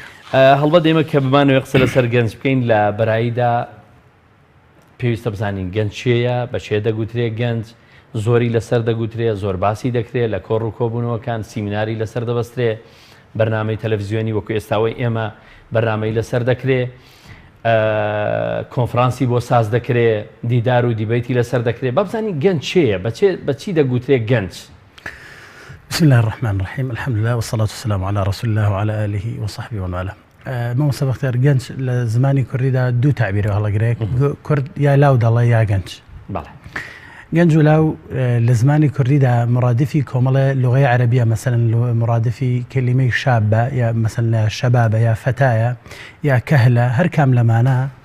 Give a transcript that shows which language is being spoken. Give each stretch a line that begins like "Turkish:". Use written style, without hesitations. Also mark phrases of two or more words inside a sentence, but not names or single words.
Central Kurdish: هەڵبەت ئێمە کە بمانەوێ قسە لەسەر گەنج بکەین لە بەراییدا پێویستە بزانین گەنج چێیە بە چێ دەگوترێت گەنج زۆری لەسەر دەگوترێت زۆر باسی دەکرێت لە کۆڕ و کۆبوونەوەکان سیمیناری لەسەر دەبەسترێ بەرنامەی تەلەڤیزیۆنی وەکو ئێستاوەی ئێمە بەرنامەی لەسەر دەکرێت کۆنفرانسی بۆ ساز دەکرێت دیدار و دیبەیتی لەسەر دەکرێت با بزانین گەنج چێیە بە چی دەگوترێت گەنج
Arabic: بسم الله الرحمن الرحيم الحمد لله والصلاة والسلام على رسول الله وعلى آله وصحبه ومن والاه
Central Kurdish: مامۆستا بەختیار گەنج لە زمانی کوردیدا دوو تعبیرەوە هەڵەگرێت کورد یا لاو دەڵێ یا گەنج گەنج و لاو لە زمانی کوردیدا مرادفی کۆمەڵە لغەی عەرەبیە مەسەلەن مرادفی کەلیمەی شابە یا مەسەلەن شەبابە یا فەتایە یا کەهلە هەر کام لەمانە